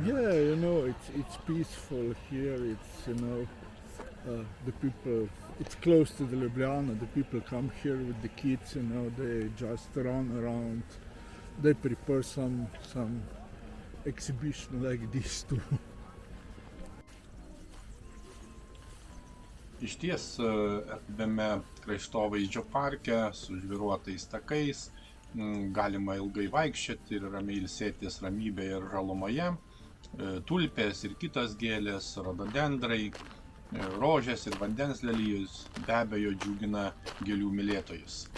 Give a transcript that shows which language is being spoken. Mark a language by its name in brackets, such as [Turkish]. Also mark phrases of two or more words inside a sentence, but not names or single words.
[English] Yeah, it's peaceful here. It's the people. It's close to the Ljubljana. The people come here with the kids. They just run around. They prepare some exhibition like this too. [Lithuanian] Išties erdviame kraštovaizdžio parke su žvyruotais takais galima ilgai vaikščioti ir ramiai ilsėtis ramybėje ir žalumoje. Tulpės ir kitos gėlės, rododendrai, rožės ir vandens lelijos be abejo džiugina gėlių mylėtojus.